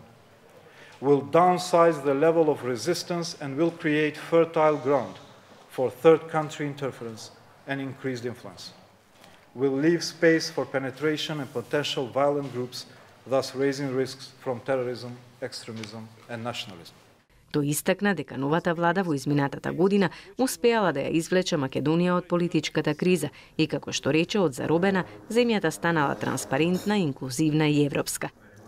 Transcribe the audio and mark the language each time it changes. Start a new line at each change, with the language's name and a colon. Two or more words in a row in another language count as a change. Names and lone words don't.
English: Will downsize the level of resistance and will create fertile ground for third country interference and increased influence. Will leave space for penetration and potential violent groups, thus raising risks from terrorism, extremism and nationalism.
Macedonian: Тој истакна дека новата влада во изминатата година успеала да ја извлече Македонија од политичката криза и како што рече од заробена, земјата станала транспарентна, инклузивна и европска.